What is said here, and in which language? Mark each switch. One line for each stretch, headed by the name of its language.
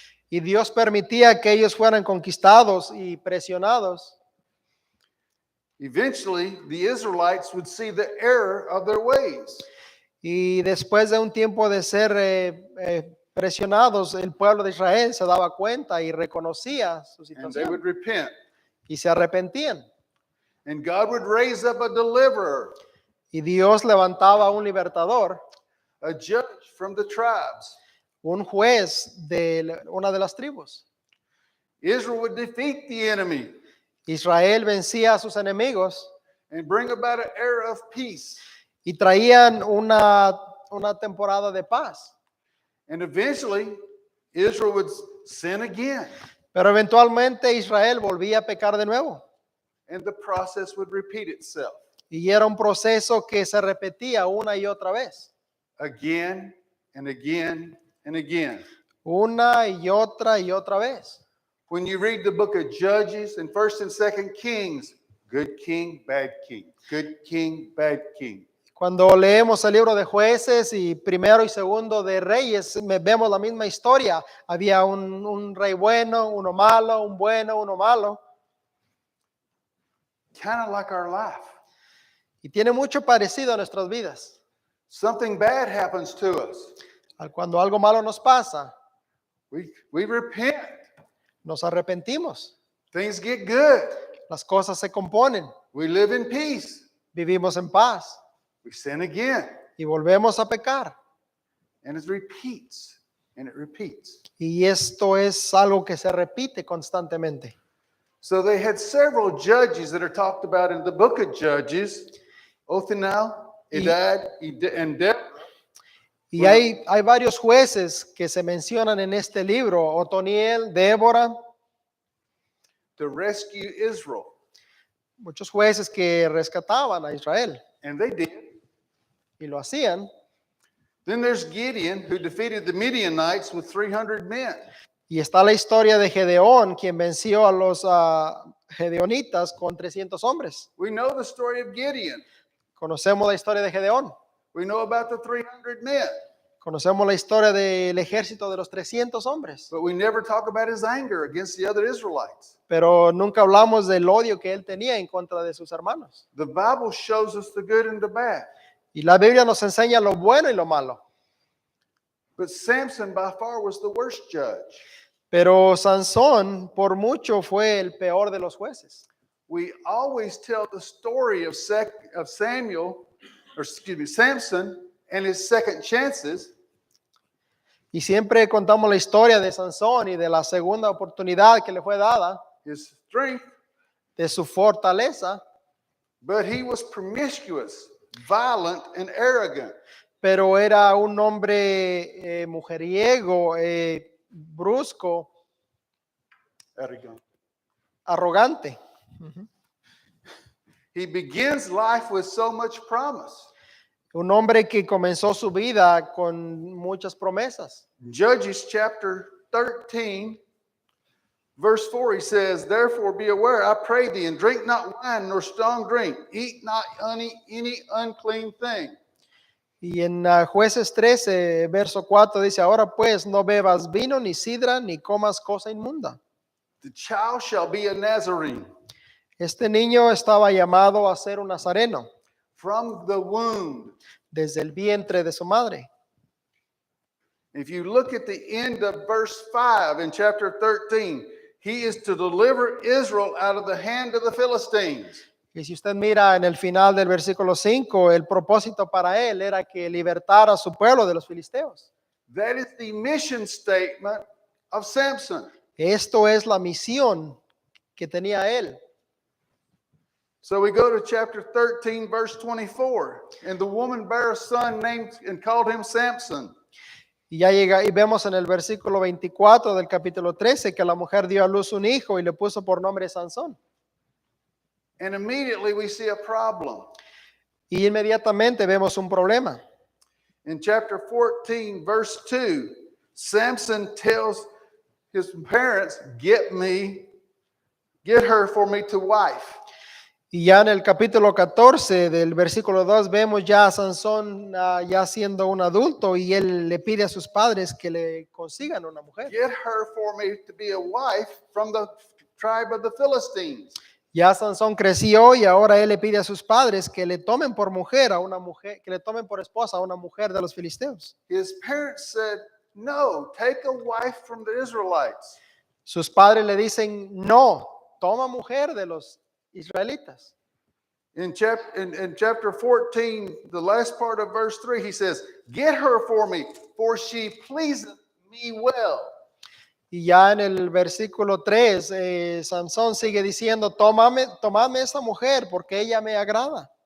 Spanish: Y Dios permitía que ellos fueran conquistados y presionados.
English: Eventually, the Israelites would see the error of their ways.
Spanish: Y después de un tiempo de ser presionados, el pueblo de Israel se daba cuenta y reconocía su
English: And they would
Spanish: situación
English: repent.
Spanish: y se arrepentían.
English: And God would raise up a deliverer,
Spanish: Y Dios levantaba un libertador,
English: a judge from the tribes.
Spanish: un juez de una de las tribus.
English: Israel would defeat the enemy
Spanish: Israel vencía a sus enemigos
English: and bring about an era of peace.
Spanish: y traían una temporada de paz.
English: And eventually, Israel would sin again.
Spanish: Pero eventualmente Israel volvía a pecar de nuevo.
English: And the process would repeat itself
Spanish: Y era un proceso que se repetía una y otra vez.
English: again and again and again.
Spanish: Una y otra vez.
English: When you read the book of Judges and 1st and 2nd Kings, good king, bad king, good king, bad king.
Spanish: Cuando leemos el libro de Jueces y primero y segundo de Reyes, vemos la misma historia. Había un rey bueno, uno malo, un bueno, uno malo.
English: Kind of like our life.
Spanish: Y tiene mucho parecido a nuestras vidas.
English: Something bad happens to us.
Spanish: Cuando algo malo nos pasa,
English: We repent.
Spanish: nos arrepentimos.
English: Things get good.
Spanish: Las cosas se componen.
English: We live in peace.
Spanish: Vivimos en paz
English: We sin again.
Spanish: y volvemos a pecar.
English: And it repeats. And it repeats.
Spanish: Y esto es algo que se repite constantemente.
English: So they had several judges that are talked about in the book of Judges. Othniel, Edad, and Deborah.
Spanish: Y hay varios jueces que se mencionan en este libro, Otoniel, Débora,
English: To rescue Israel.
Spanish: muchos jueces que rescataban a Israel
English: And they did.
Spanish: y lo hacían.
English: Then there's Gideon, who defeated the Midianites with 300 men.
Spanish: Y está la historia de Gedeón, quien venció a los gedeonitas con 300 hombres.
English: We know the story of Gideon.
Spanish: Conocemos la historia de Gedeón,
English: We know about the 300 men.
Spanish: conocemos la historia del ejército de los 300 hombres,
English: But we never talk about his anger against the other Israelites.
Spanish: pero nunca hablamos del odio que él tenía en contra de sus hermanos.
English: The Bible shows us the good and the bad.
Spanish: Y la Biblia nos enseña lo bueno y lo malo.
English: But Samson by far was the worst judge.
Spanish: Pero Sansón por mucho fue el peor de los jueces.
English: We always tell the story of Samson and his second chances.
Spanish: Y siempre contamos la historia de Sansón y de la segunda oportunidad que le fue dada,
English: his strength,
Spanish: de su fortaleza,
English: but he was promiscuous, violent, and arrogant.
Spanish: pero era un hombre mujeriego, brusco,
English: Arrogant.
Spanish: arrogante.
English: He begins life with so much promise.
Spanish: Un hombre que comenzó su vida con muchas promesas.
English: Judges chapter 13, verse 4, he says, "Therefore be aware, I pray thee, and drink not wine nor strong drink, eat not any unclean thing."
Spanish: Y en Jueces 13, verso 4 dice, ahora pues no bebas vino, ni sidra, ni comas cosa inmunda.
English: The child shall be a Nazarene
Spanish: Este niño estaba llamado a ser un nazareno
English: from the womb.
Spanish: desde el vientre de su madre.
English: If you look at the end of verse 5 in chapter 13, he is to deliver Israel out of the hand of the Philistines.
Spanish: Y si usted mira en el final del versículo 5, el propósito para él era que libertara a su pueblo de los filisteos.
English: That is the mission statement of Samson.
Spanish: Esto es la misión que tenía él.
English: So we go to chapter 13, verse 24. And the woman bare a son named and called him Samson.
Spanish: Y ya llega y vemos en el versículo 24 del capítulo 13 que la mujer dio a luz un hijo y le puso por nombre Sansón.
English: And immediately we see a problem.
Spanish: Y inmediatamente vemos un problema.
English: In chapter 14, verse 2, Samson tells his parents, get her for me to wife.
Spanish: Y ya en el capítulo 14 del versículo 2 vemos ya a Sansón ya siendo un adulto y él le pide a sus padres que le consigan una mujer.
English: Get her for me to be a wife from the tribe of the Philistines.
Spanish: Ya Sansón creció y ahora él le pide a sus padres que le tomen por mujer a una mujer, que le tomen por esposa a una mujer de los filisteos.
English: His parents said, no, take a wife from the Israelites.
Spanish: Sus padres le dicen, no, toma mujer de los israelitas.
English: In chapter 14, the last part of verse 3, he says, get her for me, for she pleaseth me well.
Spanish: Y ya en el versículo 3, Sansón sigue diciendo, tomadme esta mujer porque ella me agrada.